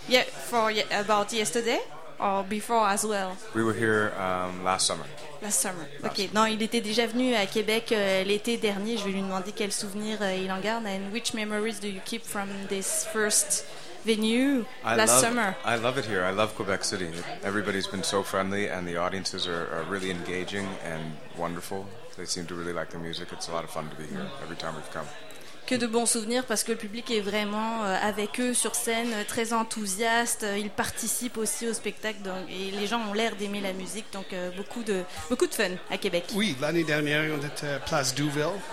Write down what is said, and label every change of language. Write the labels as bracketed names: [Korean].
[English] Yeah, for about yesterday or before as well? We were here last summer. Last summer. Ok. [French] Non, il était déjà venu à Québec l'été dernier. Je vais lui demander quel souvenir il en garde. [English] And which memories do you keep from this first venue last summer? I love it here. I love Quebec City. Everybody's been so friendly, and the audiences are really engaging and wonderful. They seem to really like the music. It's a lot of fun to be here every time we've come. [French] Que de bons souvenirs, parce que le public est vraiment avec eux sur scène, très enthousiaste. Ils participent aussi au spectacle donc, et les gens ont l'air d'aimer la musique. Donc, beaucoup de fun à Québec. Oui, l'année dernière, on était à Place Douville.